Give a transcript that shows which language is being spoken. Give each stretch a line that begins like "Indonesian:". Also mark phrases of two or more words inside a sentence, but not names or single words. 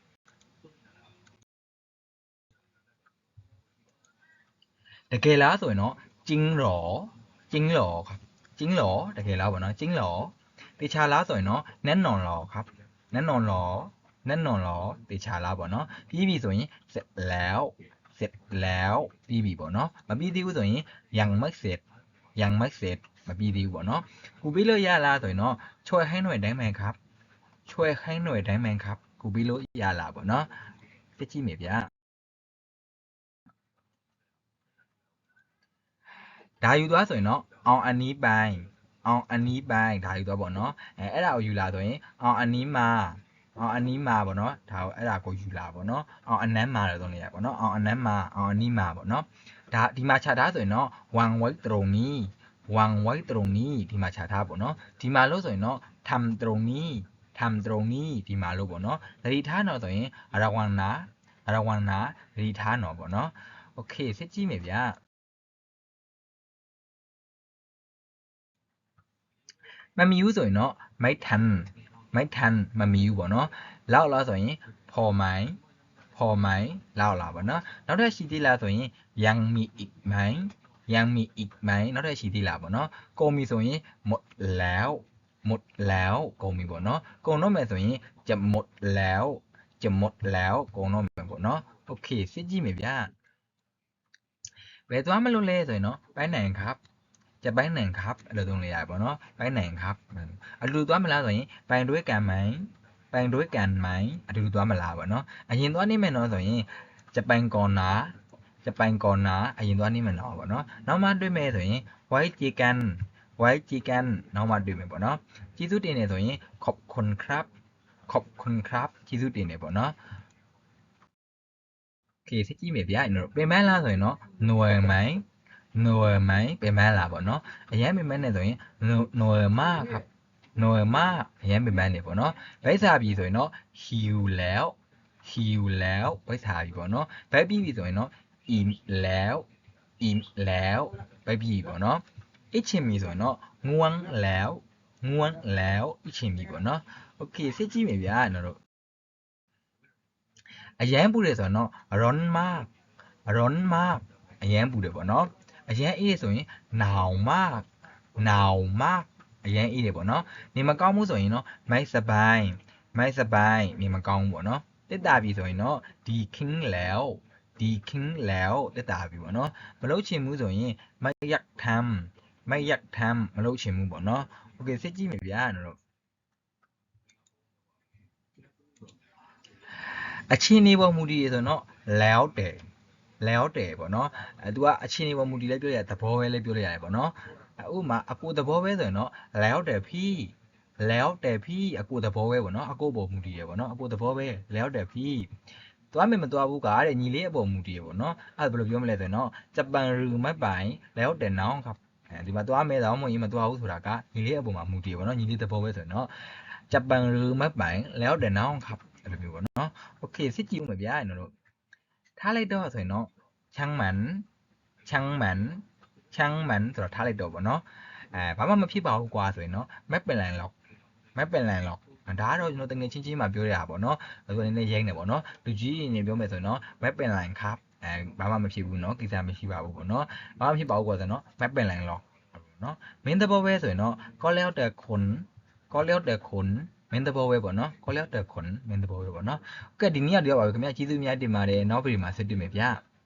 Burmese: တကယ်လားဆိုရင်တော့ကျင်းလောครับကျင်းလောတကယ်လားပေါ့နော်ကျင်းလောတေချာလားဆိုရင်တော့နန်းနော်လောครับနန်းနော်လောတေချာလားပေါ့နော်ပြီးပြီဆိုရင်
Thai: เสร็จแล้ว
Burmese: ပြီးပြီပေါ့နော်မပြီးသေးဘူးဆိုရင်
Thai: ยังไม่เสร็จ
Burmese: မပြီးသေးဘူးပေါ့နော်ကူပြီးလို့ရလားဆိုရင်တော့
Thai: ช่วยให้หน่อยได้ไหมครับ
Burmese: ကူပြီးလို့ရလားပေါ့နော်သိကြည့်မယ်ဗျာဒါယူသွားဆိုရင်တော့အောင်အနီးပိုင်းဒါယူသွားပေါ့နော်အဲ့ဒါကိုယူလာ ဆိုရင်အောင်အနီးမှာပေါ့နော်ဒါကိုအဲ့ဒါကိုယူလာပေါ့နော်အောင်အနမ်းမှာလို့သုံးလိုက်ရပေါ့နော်အောင်အနမ်းမှာအောင်အနီးမှာပေါ့နော်ဒါဒီမှာခြာထားဆိုရင်တော့
Thai: ဝางไว้ตรงนี้
Burmese: ဒီမှာခြာထားပေါ့နော်ဒီမှာလို့ဆိုရင်တော့
Thai: ทำตรงนี้
Burmese: ဒီမှာလို့ပေါ့နော်သတိထားတော့ဆိုရင်
Thai: ระวังนะ
Burmese: သတိထားတော့ပေါ့နော်โอเคစစ်ကြည့်မယ်ဗျာ မမီဘူးဆိုရင်တော့
Thai: ไม่ทัน
Burmese: မမီဘူးပေါ့နော်လောက်လားဆိုရင်
Thai: พอไหม
Burmese: လောက်လားပေါ့နော်နောက်ထပ်ရှိသေးလားဆိုရင်
Thai: ยังมีอีกไหม
Burmese: နောက်ထပ်ရှိ သေးလားပေါ့နော်ကုန်ပြီဆိုရင်
Thai: หมดแล้ว
Burmese: ကုန်ပြီပေါ့နော်ကုန်တော့မယ်ဆိုရင်
Thai: จะหมดแล้ว
Burmese: ကုန်တော့မယ်ပေါ့နော်โอเคစစ် ကြည့်မယ်ဗျာဘယ်သွားမလို့လဲဆိုရင်တော့ပိုင်းနိုင်
Thai: ครับจะไปไหนครับ
Burmese: အဲ့လိုသုံးလိုက်ရပါတော့
Thai: ไปไหนครับ
Burmese: အတူတူသွားမလားဆိုရင်
Thai: ไปด้วยกันไหม
Burmese: အတူတူသွားမလားပေါ့နော်အရင်သွားနေမယ်နော်ဆိုရင်
Thai: จะไปก่อนนะ
Burmese: အရင်သွားနေမယ်နော်ပေါ့နော်နောက်မှတွေ့မယ်ဆိုရင်
Thai: ไว้เจอกัน
Burmese: နောက်မှတွေ့မယ်ပေါ့နော်ကျေးဇူးတင်နေဆိုရင်
Thai: ขอบคุณครับ
Burmese: ကျေးဇူးတင်နေပေါ့နော် โอเคစစ်ကြည့်မယ်ဗျာပြင်ပန်းလားဆိုရင်တော့
Thai: หน่วยไหม
Burmese: ပင်ပန်းလားပေါ့နော်အရင်ပင်ပန်းနေဆိုရင်
Thai: หน่วยมากครับ
Burmese: အရင်ပင်ပန်းနေပေါ့နော်ဗိစာပြီဆိုရင်တော့
Thai: หิวแล้ว
Burmese: ဗိစာပြီပေါ့နော်ဗိပြီးပြီဆိုရင်တော့
Thai: อิ่มแล้ว
Burmese: ဗိပြီးပြီပေါ့နော်အိတ်ချင်ပြီဆိုရင်တော့
Thai: ง่วงแล้ว
Burmese: အိတ်ချင်ပြီပေါ့နော်โอเคစစ်ကြည့်မယ်ဗျာကျွန်တော်တို့ အရင်ပူတယ်ဆိုရင်တော့
Thai: ร้อนมาก
Burmese: အရင်ပူတယ်ပေါ့နော်အရင်အေးဆိုရင်
Thai: หนาวมาก
Burmese: အရင်အေးတယ်ပေါ့နော်နေမကောင်းဘူးဆိုရင်တော့
Thai: ไม่สบาย
Burmese: နေမကောင်းဘူးပေါ့နော်တက်တာပြီဆိုရင်တော့
Thai: ดีขึ้นแล้ว
Burmese: တက်တာပြီပေါ့နော်မလုပ်ချင်ဘူးဆိုရင်
Thai: ไม่อยากทำ
Burmese: မလုပ်ချင်ဘူးပေါ့နော်โอเคစစ်ကြည့်မယ်ဗျာကျွန်တော်တို့ အချင်းနေပေါ်မူတည်ရဆိုတော့
Thai: แล้วแต่
Burmese: ပေါ့နော်သူကအချင်းနေပေါ်မူတည်လည်းပြောရတယ်သဘောပဲလည်းပြောရတယ်ပေါ့နော်ဥပမာအကိုသဘောပဲဆိုရင် တော့
Thai: แล้วแต่พี่
Burmese: အကိုသဘောပဲပေါ့နော်အကိုပေါ်မူတည်ရပေါ့နော်အကိုသဘောပဲ
Thai: แล้วแต่พี่
Burmese: သွားမယ်မသွားဘူးကတဲ့ညီလေးအပေါ်မူတည်ရပေါ့နော်အဲ့ဒါဘယ်လိုပြောမလဲဆိုရင်တော့ဂျပန်ရူမတ်ပိုင်
Thai: แล้วแต่น้องครับ
Burmese: ဒီမှာသွားမယ်တော့မဟုတ်ရင်မသွားဘူးဆိုတာကညီလေးအပေါ်မှာမူတည်ရပေါ့နော်ညီလေးသဘောပဲဆိုရင်တော့ဂျပန်ရူမတ်ပိုင်
Thai: แล้วแต่น้องครับ
Burmese: အဲ့လိုမျိုးပေါ့နော်โอเคစစ်ကြည့်ဦးမယ်ဗျာကျွန်တော်တို့ထားလိုက်တော့ဆိုရင်တော့
Thai: ช่างมัน
Burmese: ဆိုတော့ထားလိုက်တော့ပေါ့နော်ဘာမှမဖြစ်ပါဘူးကွာဆိုရင်တော့မက်ပင်လန်လောက်ဒါကတော့ကျွန်တော်တကယ်ချင်းမှပြောရတာပေါ့နော်ဆိုတော့နည်းနည်းရိုင်းနေပေါ့နော်လူကြီးရင်ပြောမယ်ဆိုရင်တော့မက်ပင်လန်ครับဘာမှမဖြစ်ဘူးเนาะကိစ္စမရှိပါဘူးပေါ့နော်ဘာမှမဖြစ်ပါဘူးကွာဆိုတော့မက်ပင်လန်လောက်เนาะမင်းတဘောပဲဆိုရင်တော့
Thai: ก็แล้วแต่คน
Burmese: မင်းတဘောပဲပေါ့နော်
Thai: ก็แล้วแต่คน
Burmese: မင်းတဘောပဲပေါ့နော်ကဲဒီနေ့ကတော့ပါပဲခင်ဗျာကျေးဇူးများတင်ပါတယ်နောက်ဗီဒီယိုမှာဆက်တွေ့မယ်ဗျာ